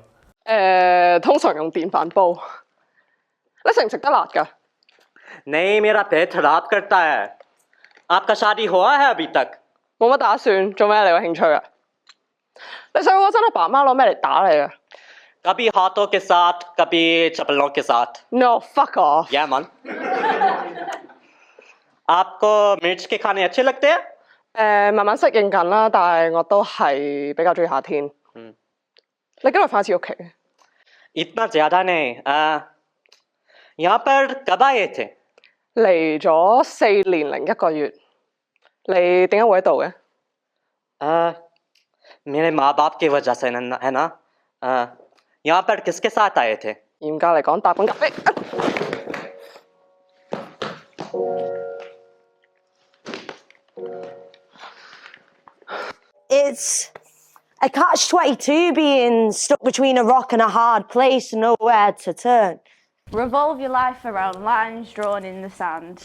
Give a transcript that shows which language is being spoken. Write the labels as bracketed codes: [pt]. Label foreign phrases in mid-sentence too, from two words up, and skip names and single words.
[yue] 通常用電飯煲。你食唔食得辣㗎？ [hi] नहीं, मेरा पेट खराब करता है। आपका शादी हुआ है अभी तक? [yue] 冇乜打算，做咩你有興趣啊？你細個嗰陣阿爸媽攞咩嚟打你啊 [hi] कभी हाथों के साथ, कभी चप्पलों के साथ। [en] ？No, fuck off！ Yeah, man. [hi] आपको मिर्च के खाने अच्छे लगते हैं? [yue] 慢慢適應緊啦，但係我都係比較中意夏天。你幾耐翻一次屋企？ [hi] इतना ज़्यादा नहीं। यहाँ पर कब आए थे? [yue] 嚟咗4年零1個月。你點解會喺度嘅？ [hi] मेरे माँ बाप की वजह से है ना। यहाँ पर किसके साथ आए थे? [yue] 嚴格嚟講，搭緊咖啡。 [en] It's a catch-22 being stuck between a rock and a hard place, nowhere to turn. Revolve your life around lines drawn in the sand.